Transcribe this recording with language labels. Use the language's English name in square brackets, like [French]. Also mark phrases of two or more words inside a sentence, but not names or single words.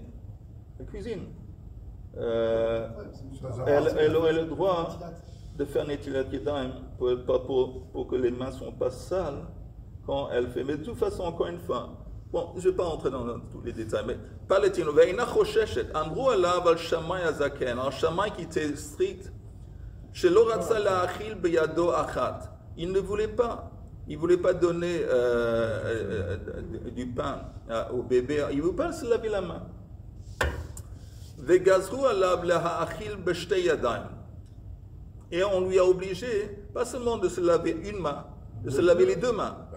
[French] Elle cuisine. Elle aurait le droit de faire [Hebrew] נטילת ידיים [French] pour que les mains ne soient pas sales quand elle fait. Mais de toute façon, encore une fois, bon, je ne vais pas entrer dans tous les détails, mais pas les tino. [Hebrew] ואינה חוששת, אמרו עליו על שמאי הזקן, [French] un shamay qui était strict, [Hebrew] שלא רצה לאכול בידו אחת. [French] Il ne voulait pas. Il ne voulait pas donner du pain au bébé. Il ne voulait pas se laver la main. Et on lui a obligé, pas seulement de se laver une main, de se laver les deux mains.